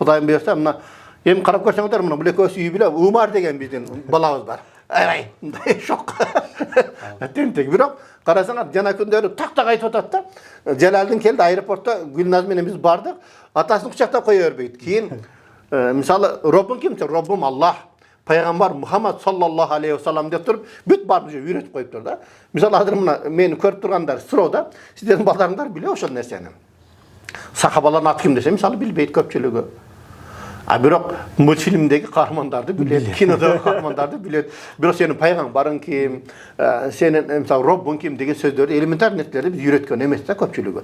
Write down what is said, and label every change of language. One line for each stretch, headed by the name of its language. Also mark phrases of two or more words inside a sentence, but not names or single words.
Kyrgyz: Кудайым буйрса, мына эми карап көрсөңүздөр, мына бүлекөс үй бүлө Умар деген биздин балабыз бар. Ай, мындай шок. Тентек, бирок карасаңар жана күндөрү так айтып атат да. Жалалдин келди аэропортто Гүлназ менен биз бардык. Атасын кучактап кое бербейт. Кийин мисалы Роббун ким?
Arabic: ربي الله.
Kyrgyz: Пайгамбар Мухаммад
Arabic: صلى الله عليه وسلم
Kyrgyz: деп туруп, бүт барын үйрөтүп коюптур да. Мисалы азыр мына мени көрүп тургандар суроодо, сиздердин балдарыңдар билет ошол нерсени. Сахабалардын аты ким десе, мисалы билбейт көпчүлүгү. А бирок мультфильмдеги каармандарды билет, кинодогу каармандарды билет. Бирок сенин пайгамбарың ким, сенин мисалы Роббуң ким деген сөздөрдү, элементар нерселерди биз үйрөткөн эмес да көпчүлүгү.